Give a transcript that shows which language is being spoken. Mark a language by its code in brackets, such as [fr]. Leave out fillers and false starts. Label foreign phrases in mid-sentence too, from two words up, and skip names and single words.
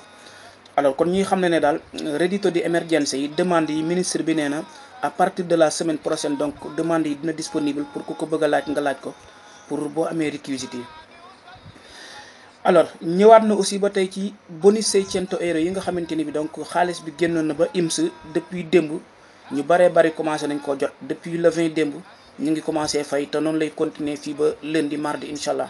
[wo] alors kon ñuy xam ne daal [it] reddito di emergenza [wo] yi demande yi ministre bi nee na [fr] à partir de la semaine prochaine donc demande [wo] yi dina [fr] disponible pour [wo] ku ko bëgg a laaj nga laaj ko pour boo amee réquisites yi. alors ñëwaat na aussi ba tey ci bonus 600 euro yi nga xamante ni bi donc xaalis bi génnoon na ba INPS depuis démb ñu baree bari commencé nañ koo jot [fr] depuis le [wo] 20 démb ñu ngi commencé fay te noonu lay continuer fii ba [fr] lundi mardi [ar] incha allah.